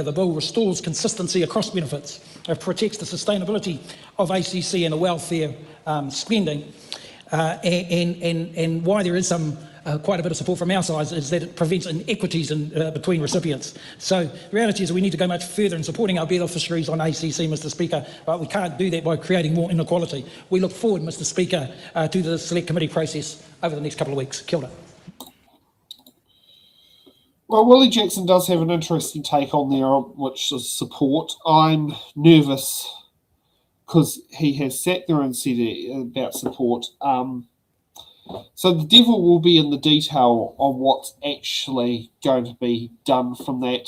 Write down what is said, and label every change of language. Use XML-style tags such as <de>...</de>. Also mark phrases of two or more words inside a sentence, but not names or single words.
<en>The bill restores consistency across benefits, protects the sustainability of ACC and the welfare spending, and why there is quite a bit of support from our side is that it prevents inequities between recipients. So the reality is we need to go much further in supporting our beneficiaries on ACC, Mr Speaker, but we can't do that by creating more inequality. We look forward, Mr Speaker, to the select committee process over the next couple of weeks.</en> <mi>Kia ora.</mi> <en>Well, Willie Jackson does have an interesting take on there, which is support. I'm nervous because he has sat there and said about support. So the devil will be in the detail on what's actually going to be done from that.</en>